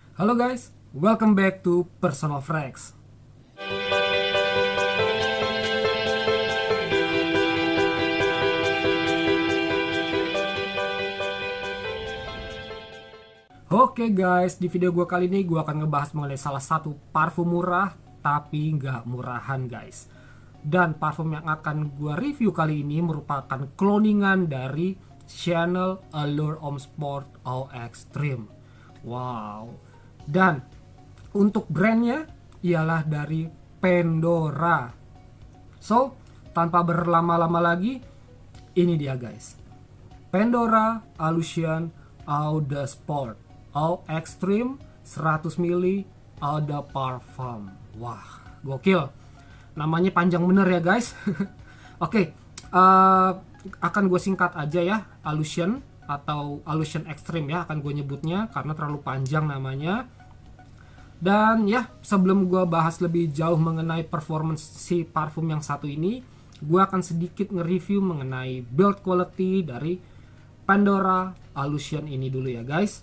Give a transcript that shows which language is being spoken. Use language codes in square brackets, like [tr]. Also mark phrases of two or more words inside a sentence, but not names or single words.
[en] Halo guys, welcome back to Personal Frags. [id] Oke guys, di video gue kali ini gue akan ngebahas mengenai salah satu parfum murah tapi nggak murahan guys. Dan parfum yang akan gue review kali ini merupakan cloningan dari Chanel Allure Homme Sport Eau Extreme. Wow. Dan untuk brandnya ialah dari Pandora. So, tanpa berlama-lama lagi, ini dia guys. Pandora Allusion Eau de Sport Eau Extreme 100 ml Eau de Parfum. Wah, gokil. Namanya panjang bener ya guys. Oke, akan gue singkat aja ya, Allusion atau Allusion Extreme ya, akan gue nyebutnya karena terlalu panjang namanya. Dan ya, sebelum gue bahas lebih jauh mengenai performance si parfum yang satu ini, gue akan sedikit nge-review mengenai [en] build quality [id] dari Pandora Allusion ini dulu ya guys.